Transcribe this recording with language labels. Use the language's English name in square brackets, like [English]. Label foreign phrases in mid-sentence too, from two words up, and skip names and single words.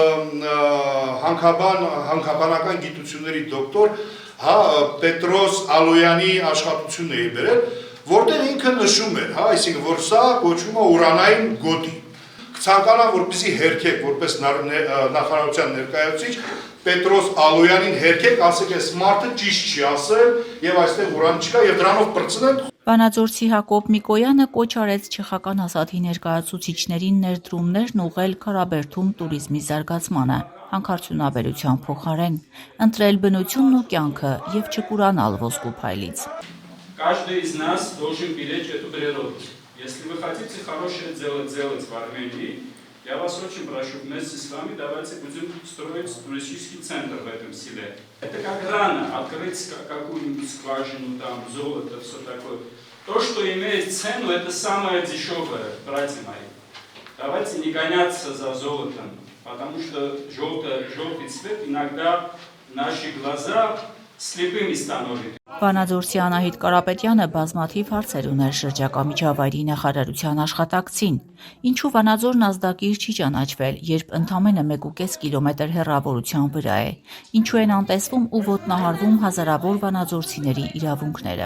[Armenian] հանքաբանական գիտությունների դոկտոր Պետրոս Ալոյանի աշխատությունն էի բերել, որտեղ ինքը նշում էր, այսինքն որ սա կոչվում է ուրանային գոտի։ Ցանկանամ որպեսզի հերքեք, որպես նախարարության ներկայացուցիչ Պետրոս Ալոյանին հերքեք, ասեք այս մարդը ճիշտ չի ասել եւ այստեղ ուրան չկա եւ դրանով բրցնենք։ Վանաձորցի Հակոբ Միկոյանը կոչ արեց չեխական Ասաթի ներկայացուցիչներին ներդրումներն ուղղել Քարաբերդում տուրիզմի զարգացմանը, հանքարդյունաբերության փոխարեն, ընտրել բնությունն ու кյանքը եւ չկուրանալ ոսկու փայլից։ [Russian] Каждый из нас должен беречь эту природу. Если вы хотите хорошее дело делать в Армении, я вас очень прошу, вместе с вами давайте будем строить туристический центр в этом селе. Это как рано, открыть какую-нибудь скважину, там, золото, все такое. То, что имеет цену, это самое дешевое, братья мои. Давайте не гоняться за золотом, потому что желтый цвет иногда наши глаза слепыми становится. [Armenian] Վանաձորցի Անահիտ Կարապետյանը բազմաթիվ հարցեր ուներ շրջակա միջավայրի նախարարության աշխատակցին, ինչու Վանաձորն ազդակիր չի ճանաչվել, երբ ընդամենը 1,5 կիլոմետր հեռավորության վրա է, ինչու են անտեսվում ու ոտնահարվում հազարավոր վանաձորցիների իրավունքները։